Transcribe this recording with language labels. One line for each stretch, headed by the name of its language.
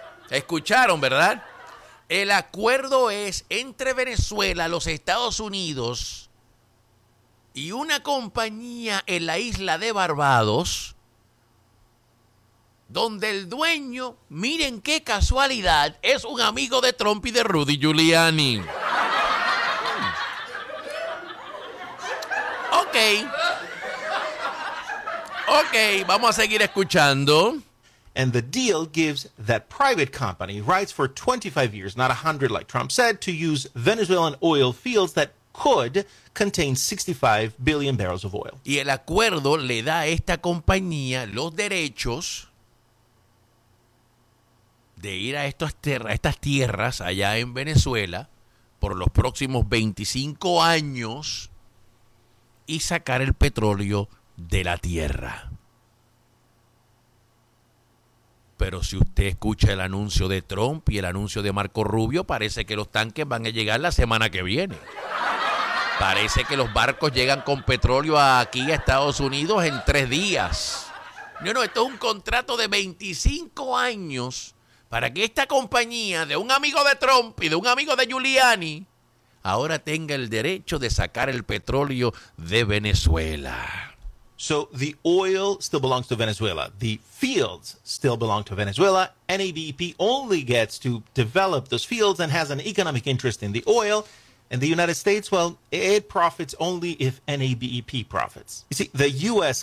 Spanish: ¿Escucharon, verdad? El acuerdo es entre Venezuela, los Estados Unidos y una compañía en la isla de Barbados, donde el dueño, miren qué casualidad, es un amigo de Trump y de Rudy Giuliani. Ok. Ok, vamos a seguir escuchando.
English: And the deal gives that private company rights for 25 years, not 100 like Trump said, to use Venezuelan oil fields that could contain 65 billion barrels of oil.
Spanish: Y el acuerdo le da a esta compañía los derechos de ir a estas tierras allá en Venezuela por los próximos 25 años y sacar el petróleo de la tierra. Pero si usted escucha el anuncio de Trump y el anuncio de Marco Rubio, parece que los tanques van a llegar la semana que viene. Parece que los barcos llegan con petróleo aquí a Estados Unidos en 3 días. No, no, esto es un contrato de 25 años para que esta compañía de un amigo de Trump y de un amigo de Giuliani ahora tenga el derecho de sacar el petróleo de Venezuela.
English: So the oil still belongs to Venezuela. The fields still belong to Venezuela. NABP only gets to develop those fields and has an economic interest in the oil. And the United States, well, it profits only if NABP profits. You see, the U.S.